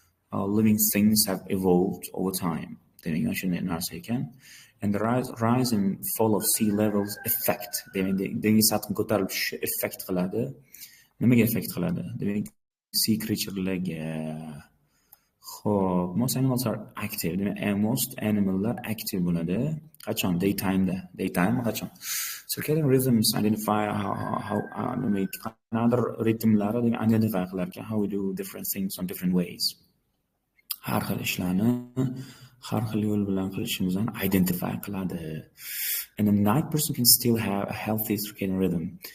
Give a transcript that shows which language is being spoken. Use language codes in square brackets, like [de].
[en] How living things have evolved over time. [uz] Demak, shunday narsa ekan. [en] And the rise and fall of sea levels effect. [uz] Demak, dengiz sathi ko'tarilib tushishi effect qiladi. Nimaga effect qiladi? Demak, sea creaturelarga. [en] Xo'p, most animals are active. [uz] Demak, most animallar active bo'ladi. Qachon? Daytime qachon? [en] Circadian rhythms identify how another rhythmlari identify [uz] qilar ekan, [en] how we do different things on different ways. [uz] Har xil ishlarni har xil yo'l bilan qilishimizni identify qiladi. [en] And the night person can still have a healthy circadian rhythm.